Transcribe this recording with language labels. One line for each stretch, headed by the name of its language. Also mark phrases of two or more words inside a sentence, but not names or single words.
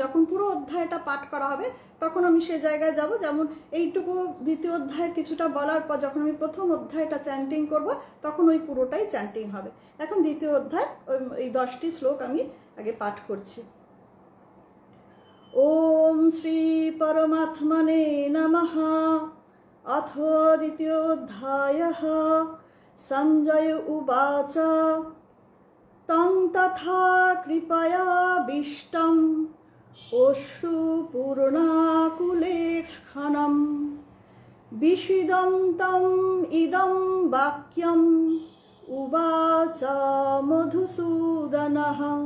Bangla: যখন পুরো অধ্যায়টা পাঠ করা হবে তখন আমি সে জায়গায় যাব। যেমন এইটুকু দ্বিতীয় অধ্যায়ের কিছুটা বলার পর যখন আমি প্রথম অধ্যায়টা চ্যান্টিং করব, তখন ওই পুরোটাই চ্যান্টিং হবে। এখন দ্বিতীয় অধ্যায় এই 10টি শ্লোক আমি আগে পাঠ করছি।
Sanskrit: ওম শ্রী পরমাত্মনে নমঃ। अथ द्वितीयोऽध्यायः। सञ्जय उवाच तं तथा कृपयाभीष्टम् अश्रुपूर्णाकुलेक्षणम् विषीदन्तम् इदं वाक्यम् उवाच मधुसूदनः।